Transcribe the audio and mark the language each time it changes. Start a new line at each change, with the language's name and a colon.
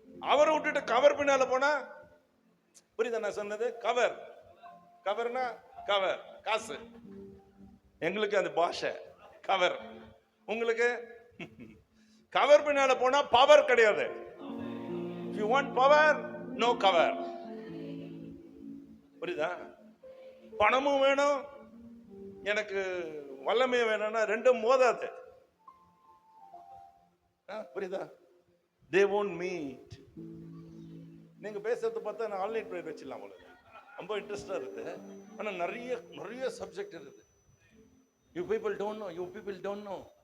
Tamil: அவரை விட்டுட்டு கவர் பின்னால போனா, புரியுதா நான் சொன்னது? கவர் கவர்னா கவர் காசு. எங்களுக்கு அந்த பாஷை கவர். உங்களுக்கு கவர் பின்னால போனா பவர் கிடையாது.
English: If you want power, no cover.
Tamil: புரியுதா? பணமும் வேணும், எனக்கு வல்லமை வேணும்னா ரெண்டும் மோதாது. புரியுதா?
English: They won't meet.
Tamil: நீங்க பேசுறது பார்த்தா நான் ஆன்லைன் ப்ரேயர் வச்சிடலாம் போல. ரொம்ப இன்ட்ரெஸ்டா இருக்கு. ஆனா நிறைய நிறைய சப்ஜெக்ட் இருக்குது.
English: You people don't know. You people don't know.